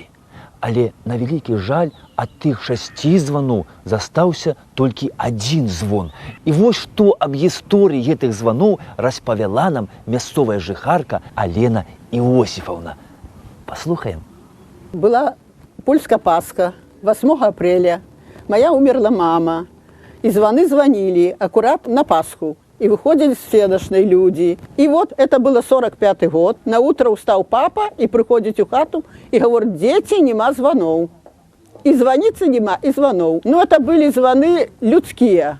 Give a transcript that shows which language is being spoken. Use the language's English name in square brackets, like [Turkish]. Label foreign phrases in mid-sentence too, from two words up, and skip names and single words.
[Belarusian] Але, на вялікі жаль, ад тых 6 званоў застаўся толькі 1 звон. І вось што аб гісторыі гэтых званоў распавяла нам мясцовая жыхарка Алена Іосіфаўна. Паслухаем. [Russian] Была польская Пасха, 8 апреля. Моя умерла мама. И звоны звонили аккурат на Пасху. И выходили следующие люди. И вот это было 45-й год. На утро устал папа и приходит в хату и говорит: дети, нема звонов. И звониться нема, и звонов. Но это были звоны людские.